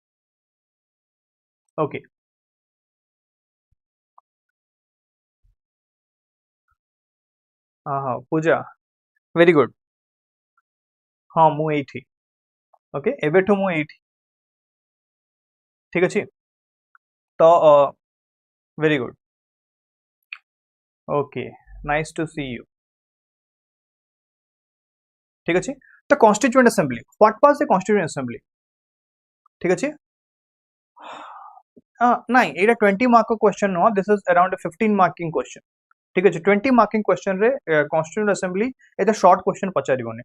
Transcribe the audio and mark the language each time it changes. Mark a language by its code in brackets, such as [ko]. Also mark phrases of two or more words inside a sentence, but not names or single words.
[en] Okay. हाँ Pooja very good. [or] ହଁ ମୁଁ ଏଠି. ଓକେ. ଏବେଠୁ ମୁଁ ଏଠି. ଠିକ୍ ଅଛି. ତ [en] very good. Okay. Nice to see you. [or] ଠିକ୍ ଅଛି. [en] So constituent assembly what was the constituent assembly. [or] ଠିକ୍ ଅଛି. ନାହିଁ ଏଇଟା 20 ମାର୍କ କୁ କ୍ୱେଶ୍ଚନ ନୁହେଁ, [en] this is around 15 marking question. [or] ଠିକ୍ ହେ 20 [en] marking question [or] ରେ [en] constituent assembly [or] ଏତେ [en] short question [or] ପଚାରିବେନି।